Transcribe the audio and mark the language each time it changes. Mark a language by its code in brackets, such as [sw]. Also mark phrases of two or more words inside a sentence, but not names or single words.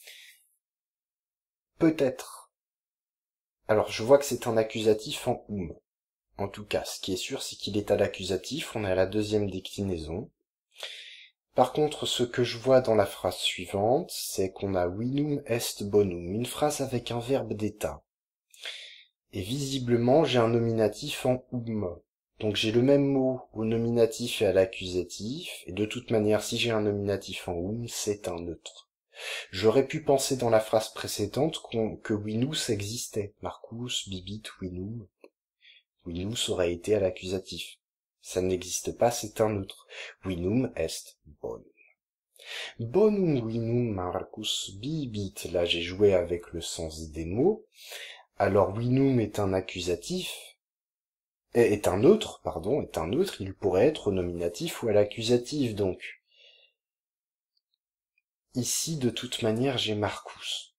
[fr] Peut-être. Alors, je vois que c'est un accusatif en En tout cas, ce qui est sûr, c'est qu'il est à l'accusatif, on est à la deuxième déclinaison. Par contre, ce que je vois dans la phrase suivante, c'est qu'on a [la] vinum est bonum, [fr] une phrase avec un verbe d'état. Et visiblement, j'ai un nominatif en Donc j'ai le même mot au nominatif et à l'accusatif, et de toute manière, si j'ai un nominatif en c'est un neutre. J'aurais pu penser dans la phrase précédente que winus existait. [la] Marcus, bibit, winum. [fr] Winus aurait été à l'accusatif. Ça n'existe pas, c'est un neutre. [la] Vinum est bonum. Bonum vinum Marcus bibit. [fr] Là, j'ai joué avec le sens des mots. Alors, vinum est un accusatif, est un neutre, il pourrait être au nominatif ou à l'accusatif, donc. Ici, de toute manière, j'ai Marcus.